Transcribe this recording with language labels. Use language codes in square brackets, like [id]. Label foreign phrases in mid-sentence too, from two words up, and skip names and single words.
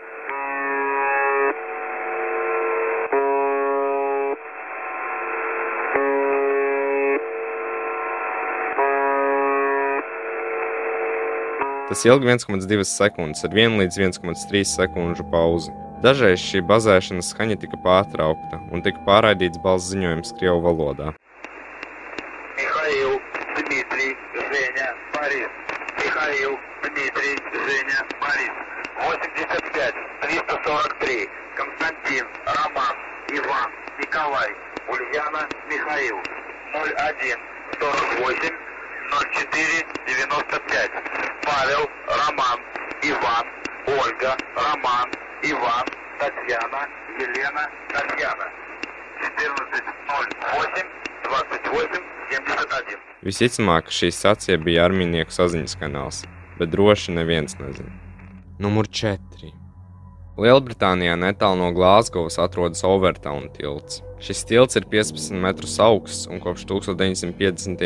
[lv] Tas ilga 1,2 sekundes ar 1 līdz 1,3 sekundžu pauzi. Dažreiz šī bazēšanas skaņa tika pārtraukta un tika pārraidīts balss ziņojums Krievu valodā. [ru] Mihail, Dmitrij, Женя, Борис. Mihail, Dmitrij, Женя, Борис. 85, 343. Константин, Роман, Иван, Николай, Ульяна, Михаил. 01, 48, 04, 95. Павел, Роман, Иван, Ольга, Роман, Иван, Татьяна, Елена, Татьяна. 14.08, 28, 71. [lv] Visticamāk, ka šī stacija bija armijnieku saziņas kanāls, bet droši neviens nezina. Numur 4. Lielbritānijā netālu no Glāzgovas atrodas Overtown tilts. Šis tilts ir 15 metrus augsts un kopš 1950.